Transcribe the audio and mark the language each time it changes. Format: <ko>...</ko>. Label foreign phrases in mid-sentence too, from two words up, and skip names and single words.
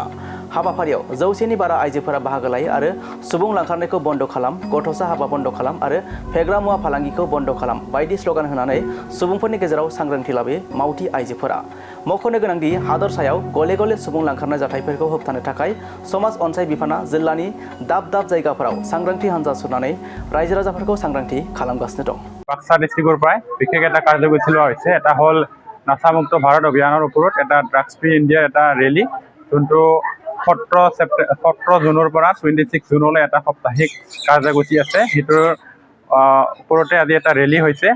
<brx>हाबाफारियाव 100नि बारा आइजोफोरा बाहागो लायो आरो सुबुं लांखारनायखौ बन्द खालाम, गथ'सा हाबा बन्द खालाम आरो फेग्रा मुवा फालांगिखौ बन्द खालाम बायदि स्लगान होनानै सुबुंफोरनि गेजेराव सांग्रांथि लाबोयो मावथि आइजोफोरा। मख'नो गोनांदि हादरसायाव गले गले सुबुं लांखारनाय जाथायफोरखौ होबथानो थाखाय समाज अनसाय बिफाना जिल्लानि दाब दाब जायगाफोराव सांग्रांथि हानजा सुरनानै रायजो राजाफोरखौ सांग्रांथि खालामगासिनो दं।</brx> <as>বাক্সা ডিষ্ট্ৰিক্টৰ পৰাই বিশেষ এটা কাৰ্যসূচী লোৱা হৈছে। এটা হ'ল নাচামুক্ত ভাৰত অভিযানৰ ওপৰত এটা</as> <en>drugs free India</en> <as>এটা ৰেলী, যোনটো 17 জুনৰ পৰা 26 জুনলৈ এটা সাপ্তাহিক কাৰ্যসূচী আছে। সেইটোৰ ওপৰতে আজি এটা ৰেলী হৈছে।</as>